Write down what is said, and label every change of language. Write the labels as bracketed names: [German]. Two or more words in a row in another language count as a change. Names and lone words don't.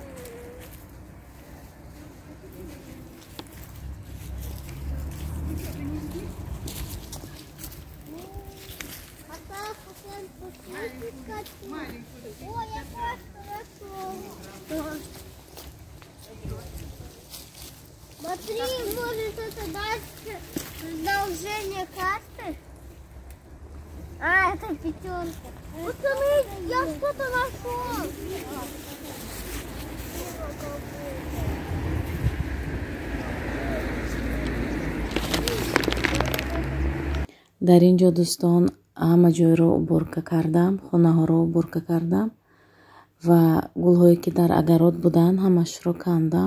[Russian] Ой, я хорошо. Смотри, может это дальше продолжение карты? А, это пятерка. Пацаны, я что-то нашел. [Tajik] дар ин ҷо дӯстон ҳама ҷойро уборка кардам, хонаҳоро уборка кардам ва гулҳое ки дар агарод буданд ҳамашро кандам.